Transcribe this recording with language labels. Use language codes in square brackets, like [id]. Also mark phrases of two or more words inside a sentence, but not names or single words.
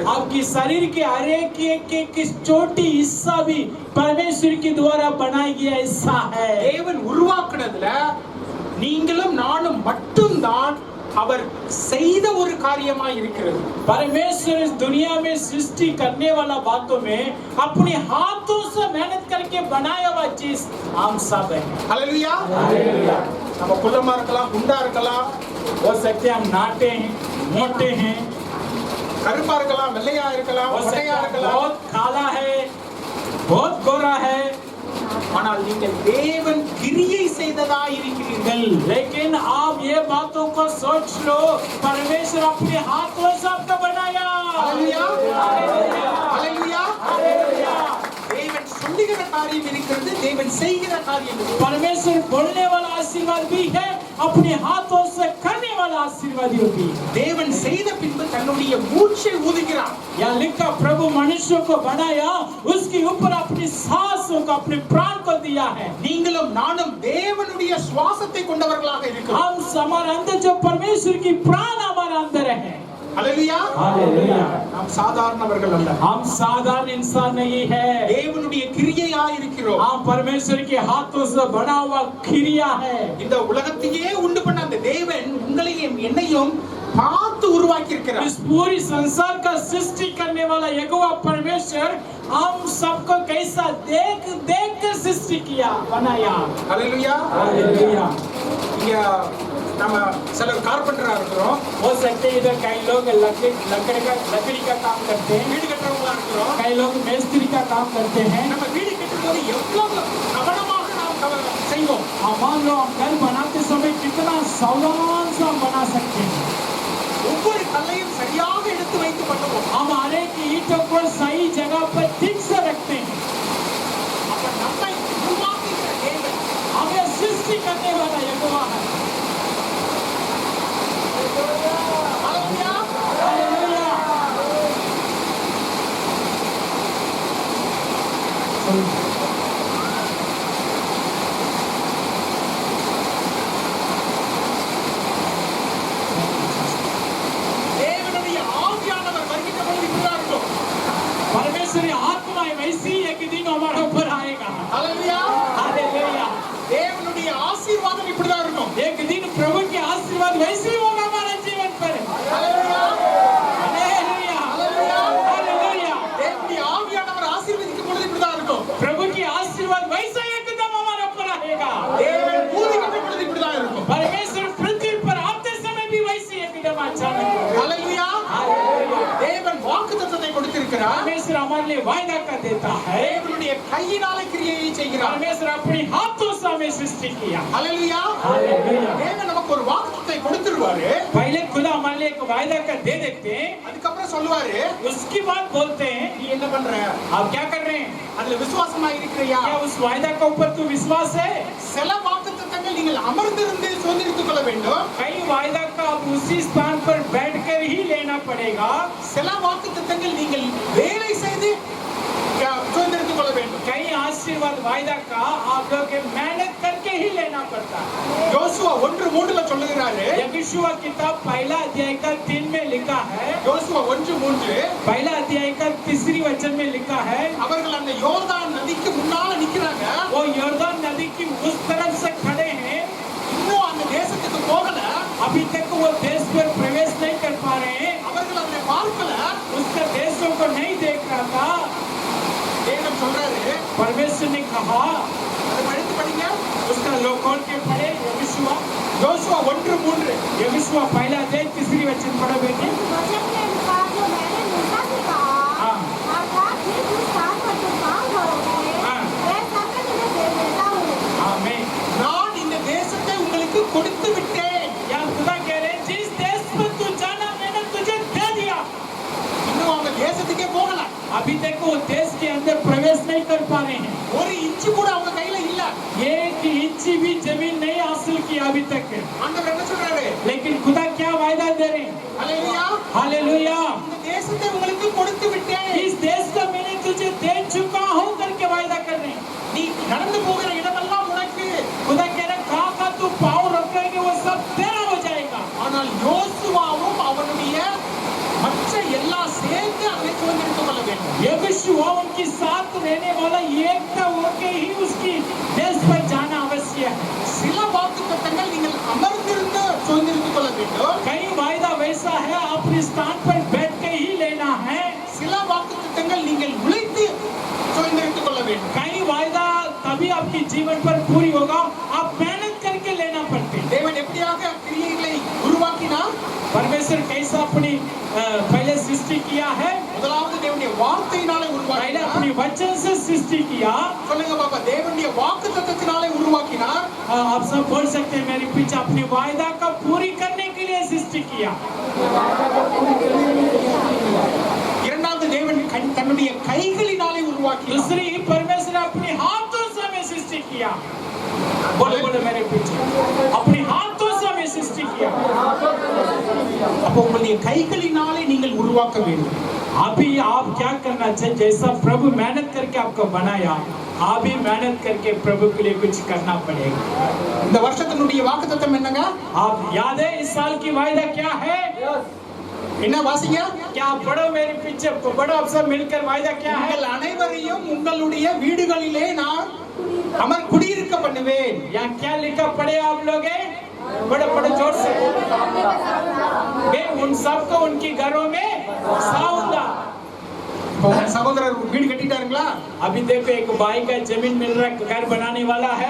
[hi] आपकी शरीर के हर एक छोटी हिस्सा भी परमेश्वर के द्वारा बनाया गया हिस्सा है। [ta] தேவன் உருவாக்குனதுல நீங்களும் நானும் மட்டும்தான் அவர் செய்த ஒரு காரியமாய் இருக்கிறது. [hi] परमेश्वर इस दुनिया में सृष्टि करने वाला बातों में अपने हाथों से मेहनत करके बनाया हुआ चीज हम सब है। [ta] ஹalleluya. நம்ம குள்ளமா இருக்கலாம், குண்டா இருக்கலாம், [hi] हो सकते हम नाटे हैं, मोटे हैं, [ta] கருப்பா இருக்கலாம், வெள்ளையா இருக்கலாம், [hi] हो सकता [ta] மொட்டையா [hi] है [ta] இருக்கலாம். [hi] बहुत काला है, बहुत गोरा है, [ta] ஆனால் நீங்கள் தேவன் கிரியை செய்ததாய் இருக்கிறீர்கள். [hi] लेकिन आप ये बातों को सोच लो, परमेश्वर अपने हाथों से आपको बनाया। [ta] ஹalleluya. [hi] हालेलुया। [ta] ஹalleluya. தேவன் சொல்லுகிற காரியம் இருக்கிறது, தேவன் செய்கிற காரியம் இருக்கிறது. [hi] परमेश्वर बोलने वाला आशीर्वाद भी है, अपने हाथों से करने वाला आशीर्वाद भी है। [ta] தேவன் செய்த பின்பு தன்னுடைய மூச்சை ஊதுகிறார். [hi] यहाँ लिखा प्रभु मनुष्य को बनाया, उसके ऊपर अपनी सांसों को, अपने प्राण को दिया है। [ta] நீங்களும் நானும் தேவனுடைய சுவாசத்தை கொண்டவர்களாக இருக்கிறோம். [hi] हम हमारे अंदर जो परमेश्वर की प्राण हमारे अंदर है। [ta] ஹalleluya. [hi] हालेलुया। [ta] நாம் சாதாரணவர்கள் அல்ல. [hi] हम साधारण इंसान नहीं है, [ta] தேவனுடைய கிரியையாய் இருக்கிறோம். [hi] हम परमेश्वर के हाथों से बना हुआ क्रिया है। [ta] இந்த உலகத்தையே உண்டு பண்ண அந்த தேவன் உங்களையும் என்னையும் பார்த்து உருவாக்கி இருக்கிறார். [hi] इस पूरी संसार का सृष्टि करने वाला यहोवा परमेश्वर हम सबको कैसा देख देख कर सृष्टि किया बनाया. [ta] ஹalleluya. [hi] हालेलुया. [ta] இங்க நம்ம சிலர் கார்பெண்டரா இருக்கிறோம், [hi] हो सकते हैं इधर कई लोग लकड़ी का काम करते हैं, [ta] வீடு கட்டுறவங்களா இருக்கிறோம். [hi] कई लोग मिस्त्री का काम करते हैं. [ta] நம்ம வீடு கட்டும்போது எவ்வளவு கவனமாக நாம் செய்வோம். [hi] मान लो हम घर बनाते समय कितना सावधान से हम बना सकते हैं. [ta] ஒவ்வொரு கல்லையும் சரியாக எடுத்து வைத்து பண்ணுவோம். [hi] हम हर एक ईंटों को सही जगह पर ठीक से रखते हैं. [ta] அப்ப நம்மை உருவாக்குகிற தேவன், [hi] हमें सृष्टि करने वाला यहोवा है. [ta] ஹalleluya. [hi] हालेलुया. [ta] தேவனுடைய ஆவியானவர் வருகின்ற பொழுது இப்படிதான் இருக்கும். [hi] परमेश्वरी आत्मा वैसी एक दिन हमारे ऊपर आएगा. [ta] ஹalleluya. [hi] हालेलुया. [ta] தேவனுடைய ஆசீர்வாதம் இப்படிதான் இருக்கும். [hi] एक दिन प्रभु के आशीर्वाद वैसे ही होगा हमारे जीवन पर. [ta] ஹalleluya. [hi] हालेलुया. [ta] ஹalleluya. [hi] हालेलुया. [ta] தேவனுடைய ஆவியானவர் ஆசீர்வதிக்கும் பொழுது இப்படிதான் இருக்கும். [hi] प्रभु की आशीर्वाद वैसा एकदम हमारे ऊपर आएगा. [ta] தேவன் பூமிக்கு பொழுது இப்படிதான் இருக்கும். [hi] परमेश्वर पृथ्वी पर आते समय भी वैसे एकदम अचानक होगा. [ta] ஹalleluya. [hi] हालेलुया. [ta] தேவன் வாக்குத்தத்தத்தை கொடுத்திருக்கிறார். [hi] परमेश्वर हमारे लिए वायदा कर देता है. [ta] தேவனுடைய கையினாலே கிரியையை செய்கிறார். [hi] परमेश्वर अपनी हाथों से हमें सृष्टि किया. [ta] ஹalleluya. [hi] हालेलुया. [ta] தேவன் நமக்கு ஒரு வாக்குத்தத்தத்தை கொடுத்துருவாரு. [hi] पहले खुदा हमारे लिए एक वायदा कर दे देते हैं. [ta] அதுக்கப்புறம் சொல்லுவாரு, [hi] उसके बाद बोलते हैं [ta] நீ என்ன பண்ற? [hi] आप क्या कर रहे हैं? [ta] அதுல விசுவாசமா இருக்கிறியா? [hi] क्या उस वायदा के ऊपर तू विश्वास है? [ta] சில வாக்குத்தத்தங்கள் நீங்கள் அமர்ந்திருந்து சுதந்திரித்துக் கொள்ள வேண்டும். [hi] कई वायदा का आप उसी स्थान पर बैठकर ही लेना पड़ेगा. [ta] சில வாக்குத்தத்தங்கள் நீங்கள் வேலை செய்து சுதந்திரித்துக் கொள்ள வேண்டும். [hi] कई आशीर्वाद वायदा का आप लोग के मेहनत करके ही लेना पड़ता है. [ta] யோசுவா 1:3 சொல்லுகிறாரு. [hi] यहोशुआ किताब पहला अध्याय का 3 में लिखा है. [ta] யோசுவா 1:3 [hi] पहला अध्याय का 3 वचन में लिखा है. [ta] அவர்கள் அந்த யோர்தான் நதிக்கு முன்னால நிக்கிறாங்க. [hi] वो यर्दन नदी की उस तरफ से खड़े हैं. [ta] இன்னும் அந்த தேசத்துக்கு போகல. [hi] अभी तक वो देश पर प्रवेश नहीं कर पा रहे हैं. [ta] அவர்கள் அதை பார்க்கல. [hi] उसका देशों को नहीं देख रहा था. [ta] தேவன் சொல்றாரு, [hi] परमेश्वर ने कहा, [ta] அதை படித்து படிங்க. [hi] उसका लोग खोल के पढ़े. यहोशुआ [ta] யோசுவா 1:3 [hi] यहोशुआ पहला अध्याय 3 वचन पढ़ो बेटे. इस वचन के अनुसार जो मैंने मूसा से कहा, हाँ. अर्थात जिस स्थान पर तुम काम करोगे, हाँ. वैसा मैं तुम्हें दे देता हूँ. आमीन. [ta] நான் இந்த தேசத்தை உங்களுக்கு கொடுத்து விட்டேன். [hi] या खुदा कह रहे हैं, जिस देश में तू जाना मैंने तुझे दे दिया. [ta] இன்னும் அவங்க தேசத்துக்கே போகல. [hi] अभी तक वो देश के अंदर प्रवेश नहीं कर पा रहे हैं. [ta] ஒரு இன்ச்சு கூட அவங்க கையில இல்ல. [hi] एक इंच भी जमीन नहीं हासिल की अभी तक. [ta] ஆண்டவர் என்ன சொல்றாரு? [hi] लेकिन खुदा क्या वायदा दे रहे हैं? [ta] ஹalleluya. [hi] हालेलुया. [ta] இந்த தேசத்தை உங்களுக்கு கொடுத்து விட்டேன். [hi] इस देश को मैंने तुझे दे चुका हूँ करके वायदा कर रहे हैं. [ta] நீ நடந்து போகிற இடமெல்லாம் உனக்கு. [hi] खुदा कह रहे हैं, कहाँ का तू पाँव रखेंगे वो सब तेरा हो जाएगा. [ta] ஆனால் யோசுவாவும் அவனுடைய மற்ற எல்லா சேர்ந்து அதை சுதந்திரித்துக் கொள்ள வேண்டும். [hi] यहोशुआ उनके साथ रहने वाला एकता होके ही उसकी देश पर जाना आवश्यक है. [ta] சில வாக்குத்தத்தங்கள் நீங்கள் அமர்ந்திருந்து சுதந்திரித்துக் கொள்ள வேண்டும். [hi] कई वायदा वैसा है अपने स्थान पर बैठ के ही लेना है. [ta] சில வாக்குத்தத்தங்கள் நீங்கள் உழைத்து சுதந்திரித்துக் கொள்ள வேண்டும். [hi] कई वायदा तभी आपके जीवन पर पूरी होगा, आप मेहनत करके लेना पड़ते हैं. [ta] தேவன் எப்படியாக கிரியைகளை உருவாக்கினார்? [hi] परमेश्वर कैसा अपनी पहले सृष्टि किया है? [ta] முதலாவது தேவனுடைய வார்த்தையினாலே [hi] पहले [ta] உருவாக்கினார். [hi] अपनी वचन से सृष्टि किया. [ta] சொல்லுங்க பாப்பா, தேவனுடைய வாக்குத்தத்தத்தினாலே உருவாக்கினார். [hi] आप सब बोल सकते हैं मेरे पीछे, अपनी वायदा का पूरी करने के लिए सृष्टि किया. [ta] இரண்டாவது தேவன் தன்னுடைய கைகளினாலே உருவாக்கினார். [hi] दूसरी परमेश्वर अपने हाथों से हमें सृष्टि किया. बोलो बोलो मेरे पीछे, अपने हाथों से हमें सृष्टि किया. [ta] அப்போ உங்களுடைய கைகளினாலே நீங்கள் உருவாக்க வேண்டும். [hi] अभी आप क्या करना चाहिए? जैसा प्रभु मेहनत करके आपको बनाया, आप भी मेहनत करके प्रभु के लिए कुछ करना पड़ेगा. [ta] இந்த வருஷத்தினுடைய வாக்குத்தத்தம் என்னங்க? [hi] आप याद है इस साल की वायदा क्या है? [ta] என்ன வாசிங்க? [hi] क्या आप पढ़ो मेरे पीछे, पढ़ो आप सब मिलकर. वायदा क्या है? [ta] உங்கள் அனைவரையும் உங்களுடைய வீடுகளிலே நான் குடியிருக்க பண்ணுவேன். [hi] यहाँ क्या लिखा पढ़े आप लोग? बड़े बड़े जोर से मैं उन सबको उनकी घरों में बसाऊंगा। [ta] இப்போ உங்க சகோதரர் வீடு கட்டிட்டாருங்களா? [hi] अभी देखो एक भाई का जमीन मिल रहा है, घर बनाने वाला है।